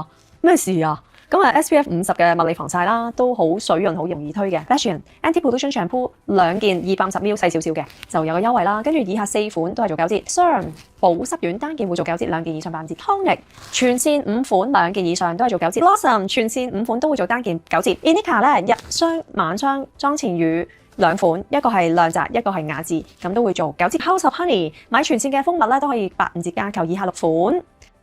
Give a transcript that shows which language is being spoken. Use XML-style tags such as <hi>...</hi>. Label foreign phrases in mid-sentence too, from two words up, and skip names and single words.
<yue>咩事啊？咁啊 SPF 50嘅物理防曬啦，都好水潤，好容易推嘅。Fashion Anti-Pollution Shampoo 2 件250ml 細少少嘅，就有個優惠啦。跟住以下4款都係做9折。Serum 保濕丸單件會做9折，2件以上8折。Tonic 全線5款，2件以上都係做9折。Blossom 全線5款都會做單件9折。Inika 咧日霜、晚霜、妝前乳2款，一個係亮澤，一個係雅致，咁都會做9折。House of Honey 買全線嘅蜂蜜咧都可以85折加購，以下6款。</yue>